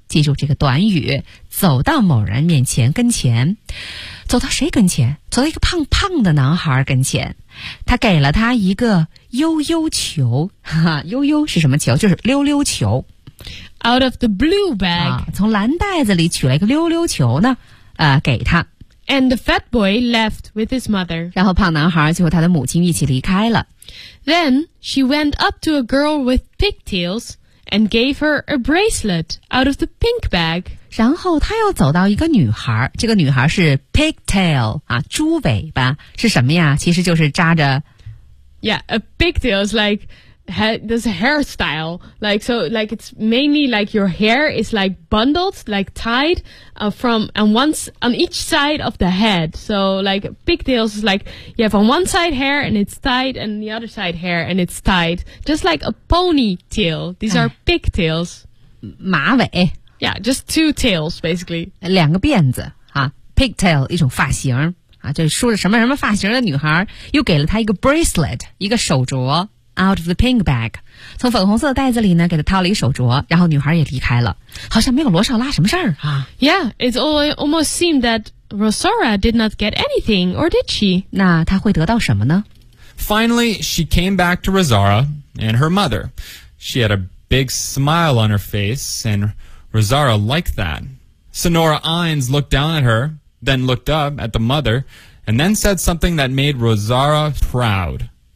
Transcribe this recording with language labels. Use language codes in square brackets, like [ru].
[zh] 记住这个短语，走到某人面前跟前。走到谁跟前？走到一个胖胖的男孩跟前。她给了他一个yo-yo球。 yo-yo 是什么球？就是溜溜球。 [en] Out of the blue bag. [zh] 啊，从蓝袋子里取了一个溜溜球呢，给他。 [en] And the fat boy left with his mother. [zh] 然后胖男孩就和他的母亲一起离开了。 [en] Then she went up to a girl with pigtails and gave her a bracelet out of the pink bag. [zh] 然后他又走到一个女孩，这个女孩是 pigtail, 啊，猪尾巴，是什么呀？其实就是扎着。 [en] Yeah, a pigtail is like,there's a hairstyle, like, so, like, it's mainly, like, your hair is, like, bundled, like, tied, from, and once, on each side of the head. So, like, pigtails is, like, you have on one side hair, and it's tied, and the other side hair, and it's tied. Just like a ponytail. These are pigtails. [zh] 马尾。 [en] Yeah, just two tails, basically. [zh] 两个辫子,啊, pigtail, 一种发型,啊,就是梳着什么什么发型的女孩,又给了她一个 bracelet, 一个手镯。 [en] Out of the pink bag, [zh] 从粉红色的袋子里呢，给他套了一手镯，然后女孩也离开了，好像没有罗少拉什么事儿啊。 [en] Yeah, it almost seemed that Rosora did not get anything, or did she? [zh] 那她会得到什么呢？ [en] Finally, she came back to Rosora and her mother. She had a big smile on her face, and Rosora liked that. Senora Ines looked down at her, then looked up at the mother, and then said something that made Rosora proud.